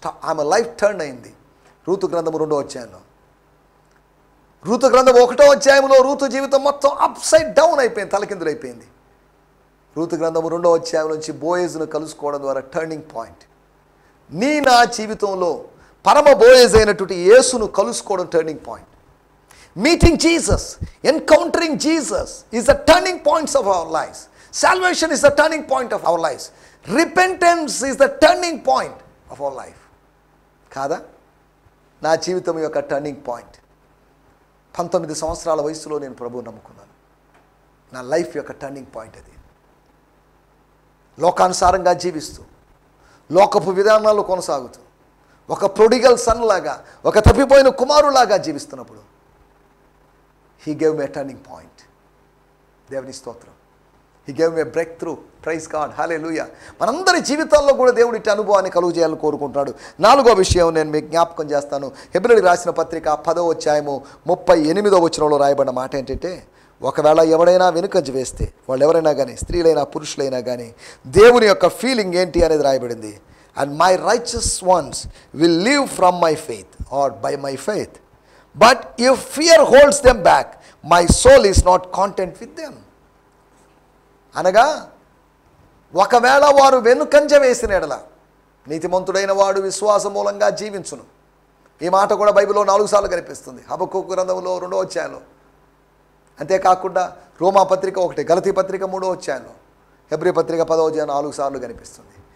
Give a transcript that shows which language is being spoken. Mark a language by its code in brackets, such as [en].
[te] ఆమె life turn అయింది. Ruth గ్రంథం 2వ అధ్యాయంలో, రూతు గ్రంథం 1వ అధ్యాయంలో రూతు జీవితం మొత్తం అప్ సైడ్ డౌన్ అయిపోయింది, తలకిందులైపోయింది. రూతు గ్రంథం 2వ అధ్యాయం నుంచి బోయేజ్ను కలుసుకోవడం ద్వారా టర్నింగ్ పాయింట్. నా జీవితంలో పరమ బోయేజ్ అయినటువంటి యేసును కలుసుకోవడం turning point. [en] Meeting Jesus, encountering Jesus is the turning points of our lives. Salvation is the turning point of our lives. Repentance is the turning point of our life. [te] కాదా? నా జీవితం యొక్క టర్నింగ్ పాయింట్ 19 సంవత్సరాల వయసులో నేను ప్రభువుని నమ్ముకున్నాను. నా లైఫ్ యొక్క టర్నింగ్ పాయింట్ అది. లోకానుసారంగా జీవిస్తూ, లోకపు విధానాలు కొనసాగుతూ, ఒక ప్రొడిగల్ సన్ లాగా, ఒక తప్పిపోయిన కుమారులాగా జీవిస్తున్నప్పుడు [en] He gave me a turning point. [te] దేవుని స్తోత్రం. [en] He gave me a breakthrough. Praise God. Hallelujah. [te] మనందరి జీవితాల్లో కూడా దేవుడి ఇట్టి అనుభవాన్ని కలుగు చేయాలని కోరుకుంటాడు. 4వ విషయం నేను మీకు జ్ఞాపకం చేస్తాను. హెబ్రీయులకు రాసిన పత్రిక 10వ అధ్యాయము 38వ వచనంలో రాయబడిన మాట ఏంటంటే, ఒకవేళ ఎవడైనా వెనుకంజ వేస్తే, వాళ్ళు ఎవరైనా కానీ, స్త్రీలైనా పురుషులైనా కానీ, దేవుని యొక్క ఫీలింగ్ ఏంటి అనేది రాయబడింది. [en] And my righteous ones will live from my faith or by my faith. But if fear holds them back, my soul is not content with them. [te] అనగా ఒకవేళ వారు వెనుకంజ వేసిన ఎడల నీతిమంతుడైన వాడు విశ్వాస మూలంగా జీవించును. ఈ మాట కూడా బైబిల్లో 4 సార్లు కనిపిస్తుంది. హబక్కూకు గ్రంథంలో 2వ అధ్యాయంలో, అంతేకాకుండా రోమా పత్రిక 1, గలతీ పత్రిక 3వ అధ్యాయంలో, హెబ్రీ పత్రిక 10వ అధ్యాయం 4 సార్లు కనిపిస్తుంది.